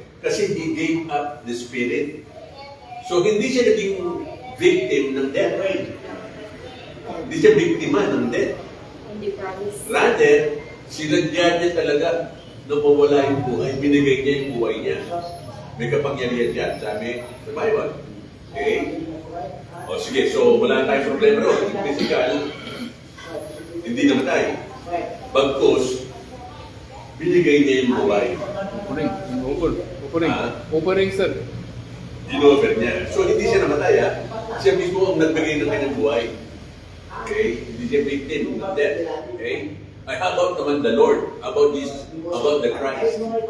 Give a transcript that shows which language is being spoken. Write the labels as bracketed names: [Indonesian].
[English] Kasi he gave up the spirit. [Filipino] So, hindi siya naging victim ng death. Hindi siya biktima ng death. Hindi promise. Rather, sinadya niya talaga na mawala yung buhay. Binigay niya yung buhay niya. May kapangyarihan siya, sabi sa Bible. Okay? O sige, so wala tayong problema ron. Yung physical, hindi namatay. Bagkus, binigay niya yung buhay. Opening. Opening. Ah? Opening, sir. Dinover niya. So hindi siya namatay, ha? Siya mismo ang nagbigay ng kanyang buhay. Okay? Hindi siya victim of death. Okay? [English] Ay, how about naman the Lord? About Jesus? About the Christ?